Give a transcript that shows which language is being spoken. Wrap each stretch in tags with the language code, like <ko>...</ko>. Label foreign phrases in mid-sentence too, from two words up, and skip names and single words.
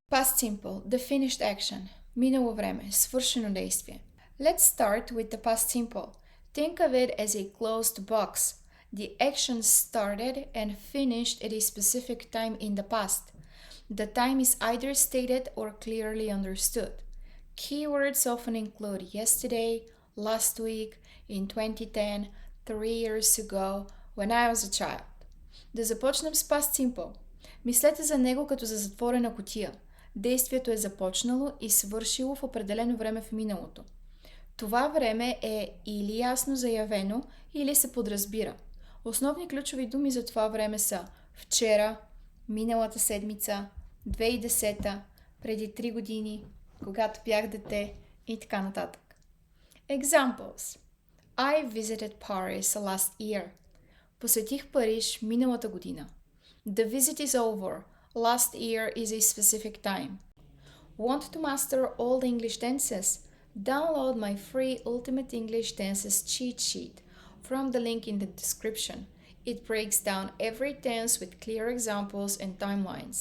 <en>Past simple, the finished action.</en> <bg>Минало време, свършено действие.</bg> <en>Let's start with the past simple. Think of it as a closed box. The action started and finished at a specific time in the past. The time is either stated or clearly understood. Keywords often include yesterday, last week, in 2010, 3 years ago, when I was a child.</en> <bg>Да започнем с</bg> <en>past simple.</en> <bg>Мислете за него като за затворена кутия. Действието е започнало и свършило в определено време в миналото. Това време е или ясно заявено, или се подразбира. Основни ключови думи за това време са вчера, миналата седмица, 2010, преди 3 години, когато бях дете и така нататък.</bg> <en>Examples. I visited Paris last year.</en> <bg>Посетих Париж миналата година.</bg> <en>The visit is over. Last year is a specific time. Want to master all the English tenses? Download my free Ultimate English Tenses cheat sheet from the link in the description. It breaks down every tense with clear examples and timelines.</en>